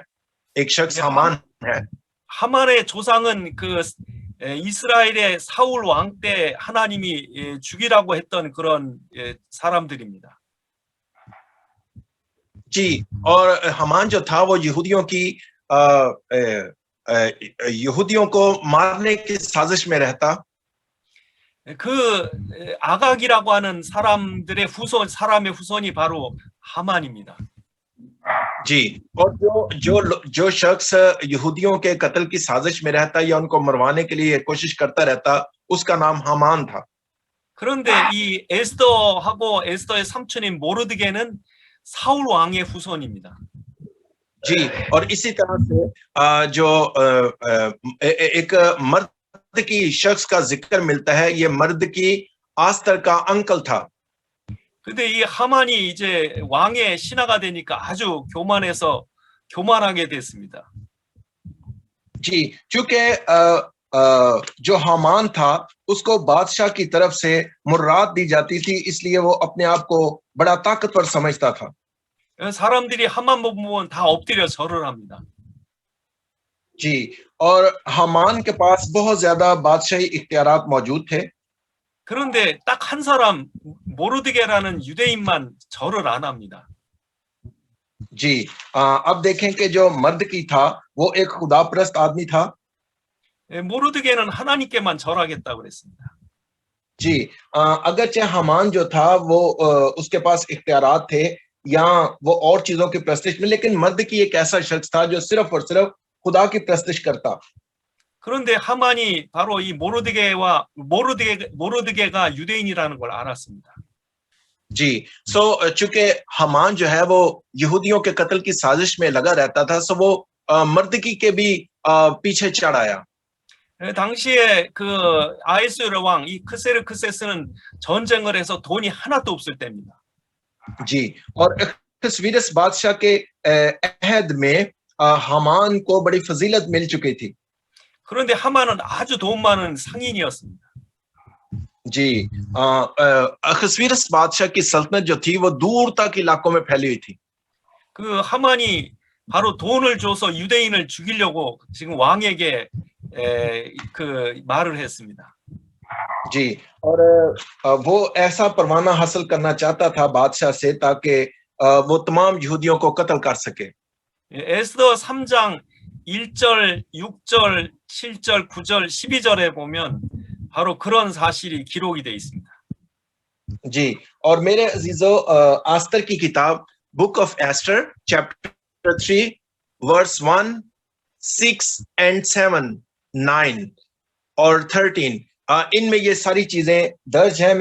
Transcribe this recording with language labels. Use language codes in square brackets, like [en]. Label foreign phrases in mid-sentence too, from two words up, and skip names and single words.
[ur] ایک شخص ہامان ہے. [ko] 하만의 조상은 이스라엘의 사울 왕 때 하나님이 죽이라고 했던 그런 사람들입니다. [ur] جی، اور ہامان جو تھا وہ یہودیوں کو مارنے کی سازش میں رہتا. [ko] 아각이라고 하는 사람의 후손이 바로 하만입니다. [ur] جی، اور جو شخص یہودیوں کے قتل کی سازش میں رہتا یا ان کو مروانے کے لیے کوشش کرتا رہتا، اس کا نام ہامان تھا. [ko] 그런데 이 에스더하고 에스더의 삼촌인 모르드게는 사울 왕의 후손입니다. [ur] جی، اور اسی طرح سے ایک مرد کی شخص کا ذکر ملتا ہے، یہ مرد کی آستر کا انکل تھا. [ko] 근데 이 하만이 이제 왕의 신하가 되니까 아주 교만하게 됐습니다. [ur] جی، چونکہ جو ہامان تھا اس کو بادشاہ کی طرف سے مراعات دی جاتی تھیں، اس لیے وہ اپنے آپ کو بڑا طاقتور سمجھتا تھا. [ko] 사람들이 하만 보면 다 엎드려 절을 합니다. [ur] جی، اور ہامان کے پاس بہت زیادہ بادشاہی اختیارات موجود تھے. [ko] 그런데 딱 한 사람 모르드게라는 유대인만 절을 안 합니다. [ur] جی، اب دیکھیں کہ جو مرد کی تھا وہ ایک خداپرست آدمی تھا. [ko] 모르드게는 하나님께만 절하겠다고 그랬습니다. [ur] جی، اگرچہ ہامان جو تھا وہ اس کے پاس اختیارات تھے یا وہ اور چیزوں کی پرستش میں، لیکن مرد کی ایک ایسا شخص تھا جو صرف اور صرف خدا کی پرستش کرتا. [ko] 그런데 하만이 바로 이 모르드게가 유대인이라는 걸 알았습니다. [ur] جی، چونکہ ہامان جو ہے وہ یہودیوں کے قتل کی سازش میں لگا رہتا تھا، سو وہ مردکی کے بھی پیچھے چڑھ آیا. [ko] 당시에 그 아하수에로 왕 이 크세르크세스는 전쟁을 해서 돈이 하나도 없을 때입니다. [ur] جی، اور اخسویرس بادشاہ کے عہد میں ہامان کو بڑی فضیلت مل چکی تھی. [ko] 그런데 하만은 아주 돈 많은 상인이었습니다. [ur] جی، اخسویرس بادشاہ کی سلطنت جو تھی وہ دور تک علاقوں میں پھیلی ہوئی تھی. [ko] 그 하만이 바로 돈을 줘서 유대인을 죽이려고 지금 왕에게 그 말을 했습니다. [ur] جی، اور وہ ایسا پروانہ حاصل کرنا چاہتا تھا بادشاہ سے تاکہ وہ تمام یہودیوں کو قتل کر سکے. [ko] 에스더 3장 1절, 6절, 7절, 9절, 12절에 보면 바로 그런 사실이 기록이 되어 있습니다. [ur] جی، اور میرے عزیزوں، آستر کی کتاب [en] book of Esther chapter 3 verse 1, 6 and 7, [ur] 9 اور 13، ان میں یہ ساری چیزیں درج ہیں.